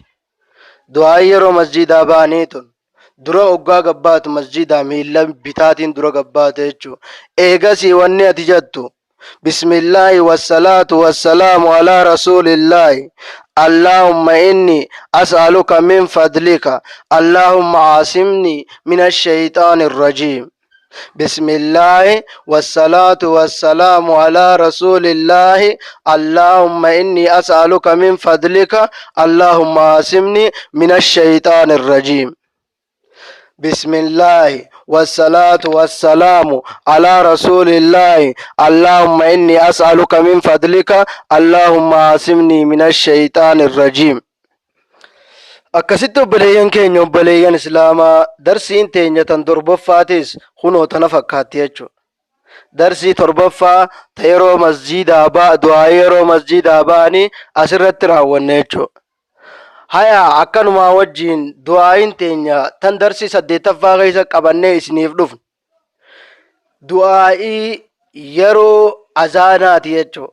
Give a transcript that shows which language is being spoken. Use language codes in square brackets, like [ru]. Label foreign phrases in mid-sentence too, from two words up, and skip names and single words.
[om] Du'aayii yeroo masjiidaa ba'aniitun dura hoggaa gabbaatu masjiida miilla bitaatiin dura gabbaate jechuudha. Eegasii wanni ati jettu [ar] بسم الله والصلاة والسلام على رسول الله اللهم إني أسألك من فضلك اللهم اعصمني من الشيطان الرجيم. بسم الله والصلاة والسلام على رسول الله. اللهم إني أسألك من فضلك اللهم عاصمني من الشيطان الرجيم. بسم الله والصلاة والسلام على رسول الله. اللهم إني أسألك من فضلك اللهم عاصمني من الشيطان الرجيم. [om] akkasitti obboleeyyan keenya obboleeyyan islaamaa darsiin teenya tan torbaffaatis kunoo tana fakkaatti jechuudha. Darsii torbaffaa ta yeroo masjiidaa du'aa yeroo masjiidaa ba'anii asirratti raawwanne jechuudha. Haya akkanumaa wajjiin du'aayin teenya tan darsii 8ffaa keessa qabannee isiniif dhufne du'aa'ii yeroo azaanaati jechuudha.